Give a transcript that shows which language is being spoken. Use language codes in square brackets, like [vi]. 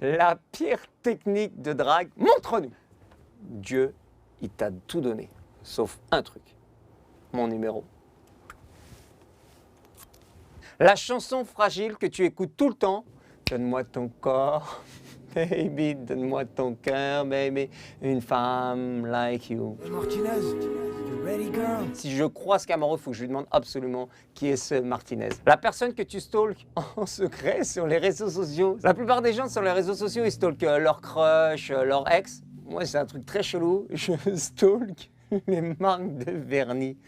[fr] La pire technique de drague, montre-nous. Dieu, il t'a tout donné, sauf un truc. Mon numéro. La chanson fragile que tu écoutes tout le temps. Donne-moi ton corps, baby, donne-moi ton cœur, baby. Une femme [en] like you. Martinez, you ready, girl? [fr] Si je croise Camaro, il faut que je lui demande absolument qui est ce Martinez. La personne que tu stalks en secret sur les réseaux sociaux. La plupart des gens sur les réseaux sociaux, ils stalkent leur crush, leur ex. Moi, c'est un truc très chelou. Je stalk les marques de vernis.